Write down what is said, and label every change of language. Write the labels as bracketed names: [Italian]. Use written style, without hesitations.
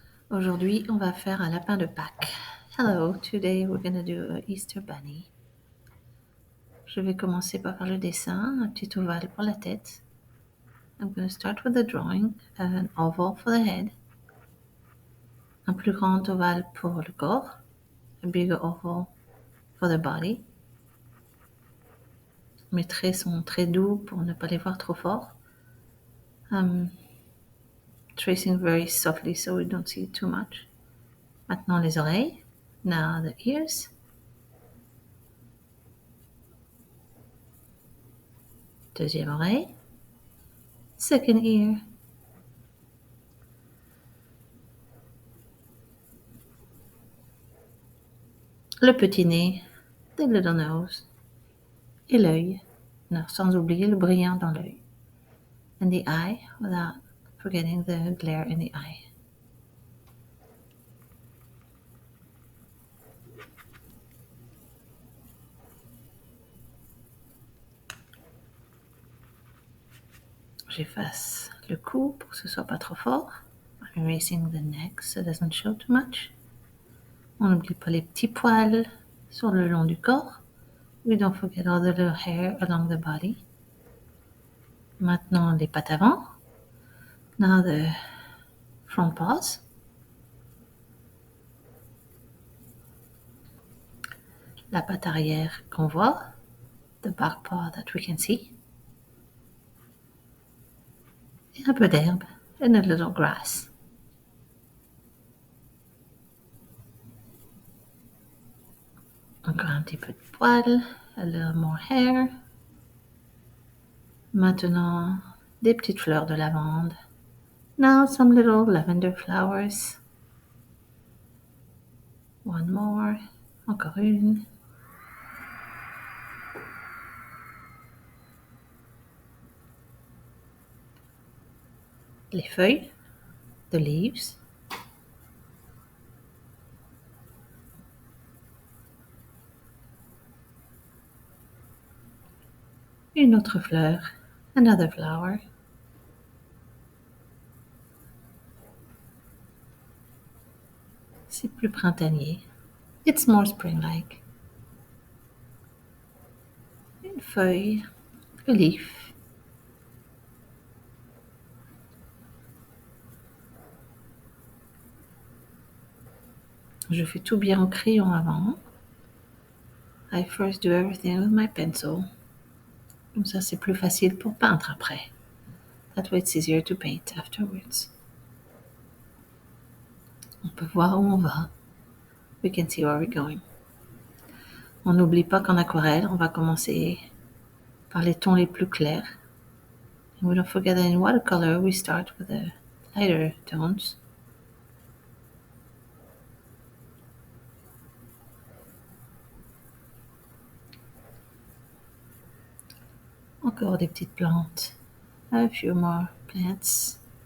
[French] Aujourd'hui, on va faire un lapin de Pâques. [English] Hello, today we're going to do an Easter bunny. [French] Je vais commencer par faire le dessin, un petit ovale pour la tête. [English] I'm going to start with the drawing, an oval for the head. [French] Un plus grand ovale pour le corps, [English] a bigger oval for the body. [French] Mes traits sont très doux pour ne pas les voir trop fort. [English] Tracing very softly so we don't see too much. [French] Maintenant les oreilles. [English] Now the ears. [French] Deuxième oreille. [English] Second ear. [French] Le petit nez, [English] the little nose, [French] et l'œil, sans oublier le brillant dans l'œil. [English] And the eye, without forgetting the glare in the eye. [French] J'efface le cou pour que ce soit pas trop fort. [English] I'm erasing the neck so it doesn't show too much. [French] On n'oublie pas les petits poils sur le long du corps. [English] We don't forget all the little hair along the body. [French] Maintenant, les pattes avant. [English] Now the front paws. [French] La patte arrière qu'on voit. [English] The back paw that we can see. [French] Et un peu d'herbe. [English] And a little grass. [French] Encore un petit peu de poils, [English] a little more hair. [French] Maintenant, des petites fleurs de lavande. [English] Now some little lavender flowers. One more, [French] encore une. Les feuilles, [English] the leaves. [French] Une autre fleur, [English] another flower. [French] C'est plus printanier. [English] It's more spring-like. [French] Une feuille, [English] a leaf. [French] Je fais tout bien au crayon avant. [English] I first do everything with my pencil. [French] Comme ça, c'est plus facile pour peindre après. [English] That way it's easier to paint afterwards. [French] On peut voir où on va. [English] We can see where we're going. [French] On n'oublie pas qu'en aquarelle, on va commencer par les tons les plus clairs. [English] And we don't forget that in watercolor, we start with the lighter tones. [French] Encore des petites plantes. [English] A few more plants.